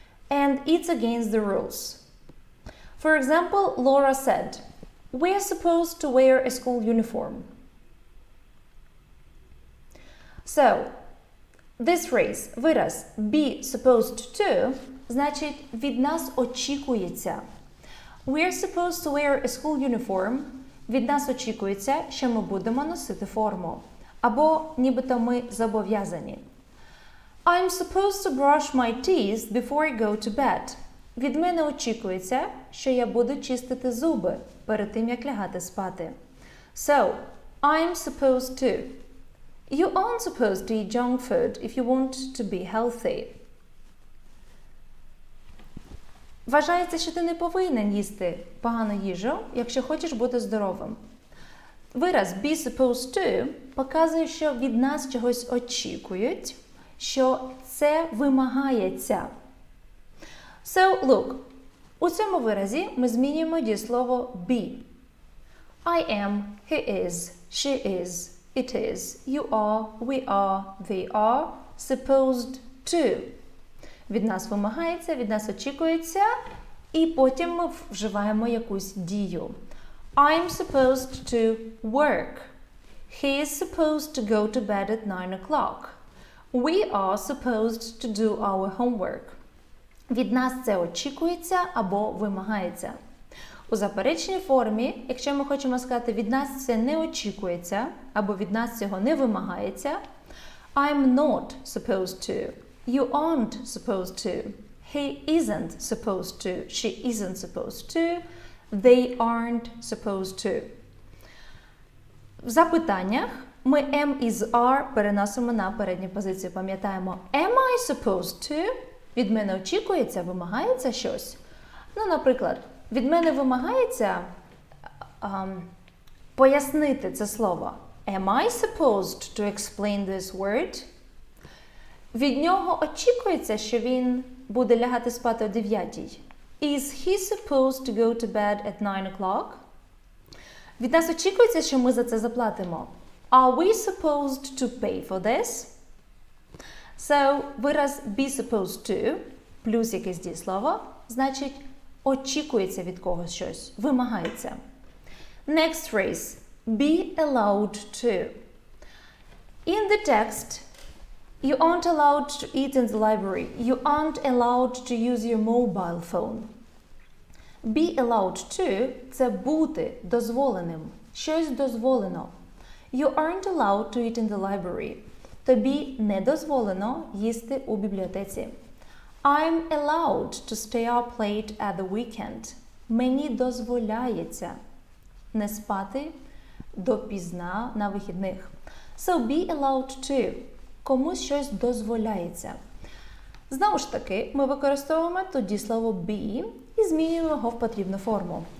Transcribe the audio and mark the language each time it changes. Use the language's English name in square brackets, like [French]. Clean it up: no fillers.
[English] and it's against the rules. For example, Laura said, "We're supposed to wear a school uniform." So, this phrase, [Ukrainian] вираз be supposed to, значить від нас очікується. [English] We're supposed to wear a school uniform. [Ukrainian] Від нас очікується, що ми будемо носити форму. Або нібито ми зобов'язані. [English] I'm supposed to brush my teeth before I go to bed. [Ukrainian] Від мене очікується, що я буду чистити зуби перед тим, як лягати спати. [English] So, I'm supposed to. You aren't supposed to eat junk food if you want to be healthy. [Ukrainian] Вважається, що ти не повинен їсти погану їжу, якщо хочеш бути здоровим. Вираз be supposed to показує, що від нас чогось очікують, що це вимагається. [English] So, look, [Ukrainian] у цьому виразі ми змінюємо дієслово be. [English] I am, he is, she is, it is, you are, we are, they are, supposed to. [Ukrainian] Від нас вимагається, від нас очікується, і потім ми вживаємо якусь дію. [English] I'm supposed to work. He is supposed to go to bed at 9 o'clock. We are supposed to do our homework. [Ukrainian] Від нас це очікується або вимагається. У заперечній формі, якщо ми хочемо сказати, від нас це не очікується, або від нас цього не вимагається, [English] I'm not supposed to. You aren't supposed to. He isn't supposed to. She isn't supposed to. They aren't supposed to. [Ukrainian] В запитаннях ми am із are переносимо на передню позицію. Пам'ятаємо, [English] am I supposed to? [Ukrainian] Від мене очікується, вимагається щось. Ну, наприклад, від мене вимагається пояснити це слово. [English] Am I supposed to explain this word? [Ukrainian] Від нього очікується, що він буде лягати спати о 9. [English] Is he supposed to go to bed at 9 o'clock? [Ukrainian] Від нас очікується, що ми за це заплатимо. [English] Are we supposed to pay for this? [Ukrainian] So, вираз be supposed to, плюс якесь дієслово, значить очікується від когось щось, вимагається. [English] Next phrase. Be allowed to. In the text, you aren't allowed to eat in the library. You aren't allowed to use your mobile phone. Be allowed to – [Ukrainian] це бути дозволеним. Щось дозволено. [English] You aren't allowed to eat in the library. [Ukrainian] Тобі не дозволено їсти у бібліотеці. [English] I'm allowed to stay up late at the weekend. [Ukrainian] Мені дозволяється не спати допізна на вихідних. [English] So be allowed to. [Ukrainian] Комусь щось дозволяється. Знову ж таки, ми використовуємо тут дієслово be і змінюємо його в потрібну форму.